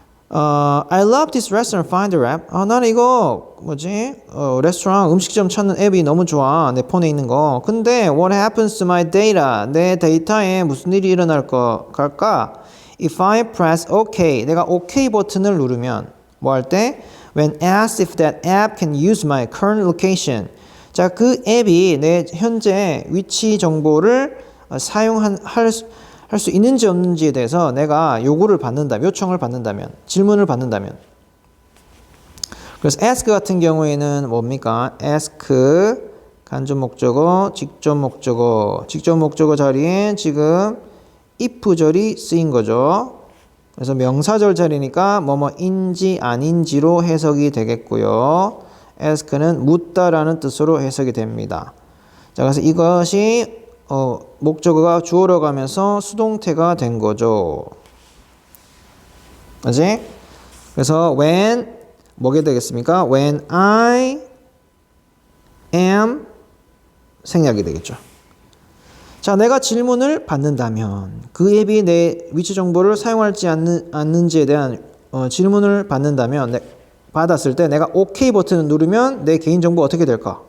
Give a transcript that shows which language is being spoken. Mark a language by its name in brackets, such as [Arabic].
[English] I love this restaurant finder app. [Korean] 나는 이거 레스토랑 음식점 찾는 앱이 너무 좋아. 내 폰에 있는 거. 근데 [English] what happens to my data? [Korean] 내 데이터에 무슨 일이 일어날까? [English] If I press OK, [Korean] 내가 OK 버튼을 누르면 뭐 할 때? [English] When asked if that app can use my current location. [Korean] 자, 그 앱이 내 현재 위치 정보를 할 수 있는지 없는지에 대해서 내가 요청을 받는다면, 질문을 받는다면. 그래서 ask 같은 경우에는 뭡니까? ask, 간접 목적어, 직접 목적어 자리에 지금 if절이 쓰인 거죠. 그래서 명사절 자리니까 뭐뭐인지 아닌지로 해석이 되겠고요. ask는 묻다라는 뜻으로 해석이 됩니다. 자, 그래서 이것이 목적어가 주어로 가면서 수동태가 된 거죠. 그지? 그래서 when 뭐게 되겠습니까? [English] When I am [Korean] 생략이 되겠죠. 자, 내가 질문을 받는다면 그 앱이 내 위치 정보를 사용할지 않는지에 대한 질문을 받았을 때 내가 OK 버튼을 누르면 내 개인정보 어떻게 될까?